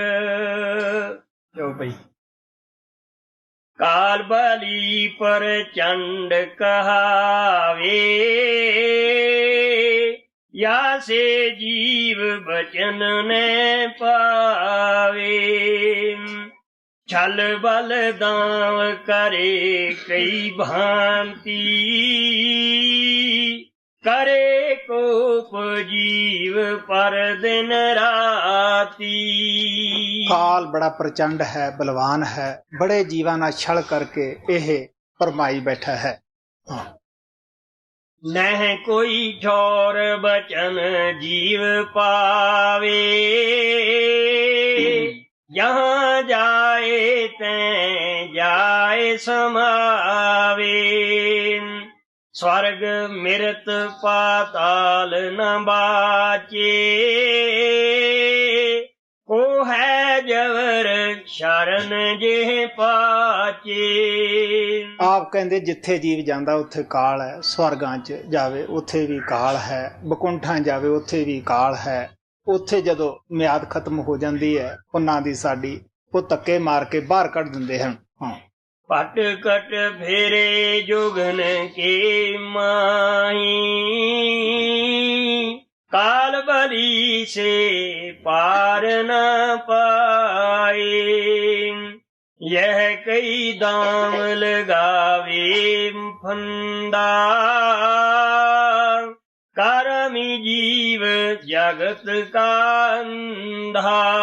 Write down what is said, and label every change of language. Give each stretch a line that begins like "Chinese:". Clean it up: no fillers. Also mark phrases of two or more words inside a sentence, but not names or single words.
Hindi: जो भाई काल बली प्रचंड कहावे, या से जीव बचन ने पावे। छल बल दाव करे कई भांति, करे कोप जीव पर दिन राती।
Punjabi: ਕਾਲ ਬੜਾ ਪ੍ਰਚੰਡ ਹੈ, ਬਲਵਾਨ ਹੈ, ਬੜੇ ਜੀਵਾਂ ਨਾਲ ਛਲ ਕਰਕੇ ਇਹ ਭਰਮਾਈ ਬੈਠਾ ਹੈ।
Hindi: नह कोई ठौर बचन जीव पावे, जहां जाए तैं जाए समावे। स्वर्ग मृत पाताल न बाचे, को है जवर शरण जे पाचे।
Punjabi: ਆਪ ਕਹਿੰਦੇ ਜਿੱਥੇ ਜੀਵ ਜਾਂਦਾ ਉੱਥੇ ਕਾਲ ਹੈ, ਸਵਰਗਾਂ 'ਚ ਜਾਵੇ ਉੱਥੇ ਵੀ ਕਾਲ ਹੈ, ਬਕੁੰਠਾਂ ਜਾਵੇ ਉੱਥੇ ਵੀ ਕਾਲ ਹੈ। ਉੱਥੇ ਜਦੋਂ ਮਿਆਦ ਖਤਮ ਹੋ ਜਾਂਦੀ ਹੈ ਉਹਨਾਂ ਦੀ ਸਾਡੀ, ਉਹ ਧੱਕੇ ਮਾਰ ਕੇ ਬਾਹਰ ਕੱਢ ਦਿੰਦੇ ਹਨ।
Hindi: पट कट फेरे जुगन के माही, काल बली से पार न पाए। यह कई दाम लगावे फंदा, करमी जीव जगत का अंधा।